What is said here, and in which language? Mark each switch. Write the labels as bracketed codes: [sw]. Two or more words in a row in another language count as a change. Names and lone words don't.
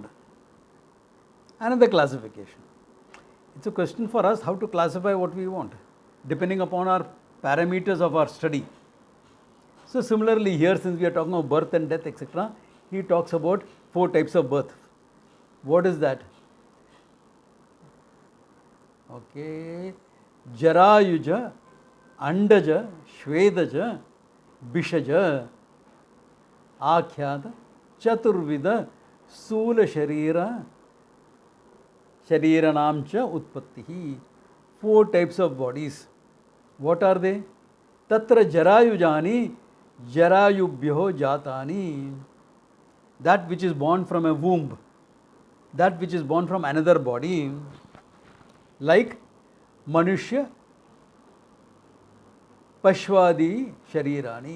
[en] Another classification. It's a question for us how to classify what we want, depending upon our parameters of our study. So similarly here, since we are talking of birth and death, etc., he talks about 4 types of birth. What is that? Okay. [sa] जरायुज, अण्डज, स्वेदज, बिषज, आख्याता, चतुर्विधा, स्थूल शरीर, शरीराणाञ्च उत्पत्तिः. [en] 4 types of bodies. What are they? [sa] तत्र जरायुजानि, जरायुभ्यो जातानि. [en] That which is born from a womb, that which is born from another body, like [sa] मनुष्य, पश्वादि शरीराणि.